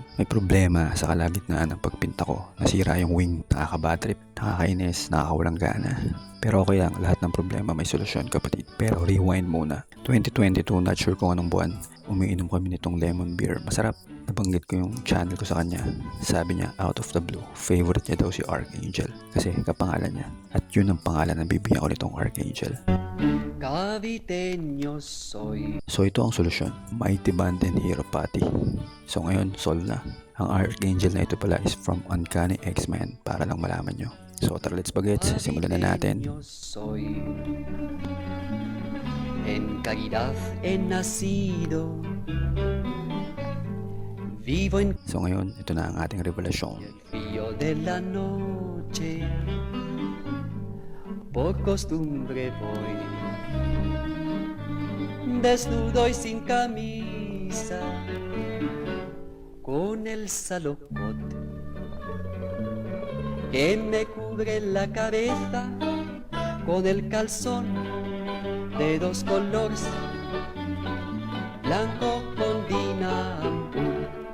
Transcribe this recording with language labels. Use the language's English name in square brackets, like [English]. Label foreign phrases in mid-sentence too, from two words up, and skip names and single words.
[Filipino] May problema sa kalagitnaan ng pagpinta ko. Nasira yung wing, nakaka- [English] bad trip, [Filipino] nakakainis, nakakawalang gana. Pero okay lang, lahat ng problema may solusyon, kapatid. Pero rewind muna. 2022, [English] not sure [Filipino] kung anong buwan, umiinom kami nitong [English] lemon beer. [Filipino] Masarap. Nabanggit ko yung channel ko sa kanya. Sabi niya, [English] out of the blue, [Filipino] favorite niya daw si Archangel. Kasi kapangalan niya. At yun ang pangalan na bibigyan ko nitong Archangel. [Spanish] Caviteño soy. [Filipino] So ito ang solusyon. Mighty Band and Hero Patty. So ngayon, solve na. Ang Archangel na ito pala [English] is from [Filipino] Uncanny X-Men, para lang malaman nyo. So tara, let's bagets. Simulan na natin. [Spanish] Caviteño soy. En caridad he nacido. Vivo en [Filipino] So ngayon, ito na ang ating revelasyon. [Spanish] el frío de la noche. Por costumbre voy desnudo y sin camisa, con el salopot que me cubre la cabeza, con el calzón de 2 colores, blanco con dinambur.